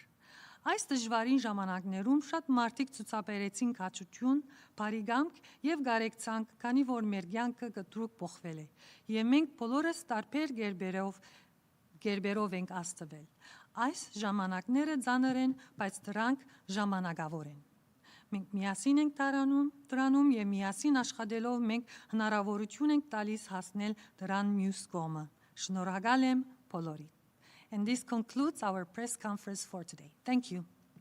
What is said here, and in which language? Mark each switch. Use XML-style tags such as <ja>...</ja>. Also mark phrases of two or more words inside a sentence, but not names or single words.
<hy>Այս դժվարին ժամանակներում շատ մարդիկ ցուցաբերեցին քաջություն, բարի կամք եւ կարեկցանք, քանի որ մեր կյանքը կտրուկ փոխվել է, եւ մենք բոլորս տարբեր կերպերով ենք աստվել։ Այս ժամանակները ծանր են, բայց դրանք ժամանակավոր են։ Մենք միասին ենք դրանում եւ միասին աշխատելով մենք հնարավորություն ենք տալիս հասնել դրան մյուս կողմը։ Շնորհակալ եմ բոլորիդ.</hy> <en>And this concludes our press conference for today. Thank you.</en>